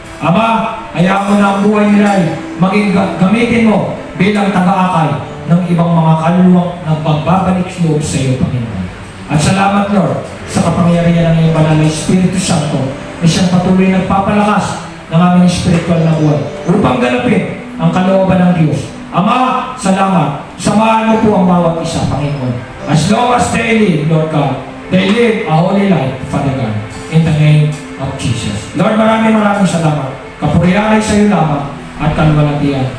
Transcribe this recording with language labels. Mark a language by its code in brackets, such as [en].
[tl] Ama, hayaan mo na ang buhay nila ay maging gamitin mo bilang taga-akay ng ibang mga kaluluwang nagbabalik loob sa iyo, Panginoon. At salamat, Lord, sa kapangyarihan ng iyong banal na Espiritu Santo na siyang patuloy nagpapalakas ng aming spiritual na buhay upang ganapin ang kalooban ng Diyos. Ama, salamat. Samahan mo po ang bawat isa, Panginoon. [en] As long as they live, Lord God, they live a holy life, Father God. In the name of Jesus. Lord, [tl] maraming salamat. Kapurihan ay sa iyo lamang at kalwalatian.